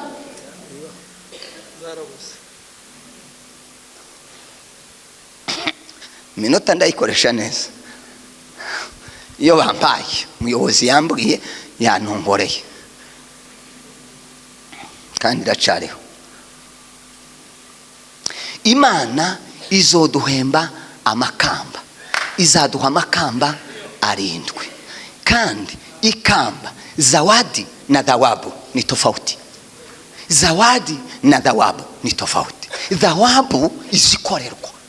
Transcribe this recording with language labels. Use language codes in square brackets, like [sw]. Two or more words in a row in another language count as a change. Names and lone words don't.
[rw] minota ndayikoresha neza iyo bampaye umuyobozi yambwiye yantomboreye kandi iracareho Imana izoduhemba amakamba izaduha amakamba 7 kandi ikamba [sw] zawadi na thawabu ni tofauti zawadi na thawabu ni tofauti thawabu [rw] izikorerwa